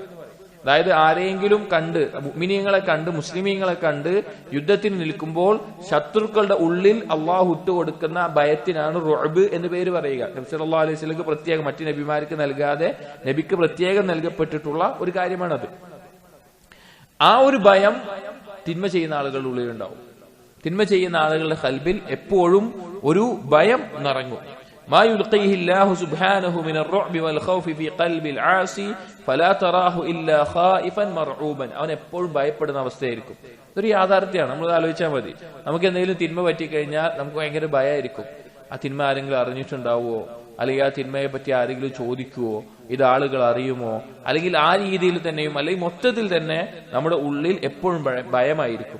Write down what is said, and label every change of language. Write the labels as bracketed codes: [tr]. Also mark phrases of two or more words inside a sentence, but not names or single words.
[ml] അതായത് ആരെയെങ്കിലും കണ്ട്, മുഅ്മിനീങ്ങളെ കണ്ട്, മുസ്ലിമീങ്ങളെ കണ്ട് യുദ്ധത്തിന് നിൽക്കുമ്പോൾ ശത്രുക്കളുടെ ഉള്ളിൽ അള്ളാഹു ഇട്ടുകൊടുക്കുന്ന ഭയത്തിനാണ് റുഅബ് എന്ന് പേര് പറയുക. നബി [ar] صلى الله عليه وسلم [ml] പ്രത്യേകം, മറ്റു നബിമാർക്ക് നൽകാതെ നബിക്ക് പ്രത്യേകം നൽകപ്പെട്ടിട്ടുള്ള ഒരു കാര്യമാണത്. ആ ഒരു ഭയം തിന്മ ചെയ്യുന്ന ആളുകളുടെ ഉള്ളിലുണ്ടാവും. തിന്മ ചെയ്യുന്ന ആളുകളുടെ ഖൽബിൽ എപ്പോഴും ഒരു ഭയം നിറങ്ങും. [ar] ما يلقيه الله سبحانه من الرعب والخوف في قلب العاصي فلا تراه إلا خائفا مرعوبا, [ml] അവൻ എപ്പോഴും ഭയപ്പെടുന്ന അവസ്ഥയായിരിക്കും. ഇതൊരു യാഥാർത്ഥ്യമാണ്. നമ്മൾ ആലോചിച്ചാൽ മതി. നമുക്ക് എന്തെങ്കിലും തിന്മ പറ്റിക്കഴിഞ്ഞാൽ നമുക്ക് ഭയങ്കര ഭയമായിരിക്കും. ആ തിന്മ ആരെങ്കിലും അറിഞ്ഞിട്ടുണ്ടാവുമോ, അല്ലെങ്കിൽ ആ തിന്മയെ പറ്റി ആരെങ്കിലും ചോദിക്കുവോ, ഇത് ആളുകൾ അറിയുമോ, അല്ലെങ്കിൽ ആ രീതിയിൽ തന്നെയും അല്ലെങ്കിൽ മൊത്തത്തിൽ തന്നെ നമ്മുടെ ഉള്ളിൽ എപ്പോഴും ഭയമായിരിക്കും.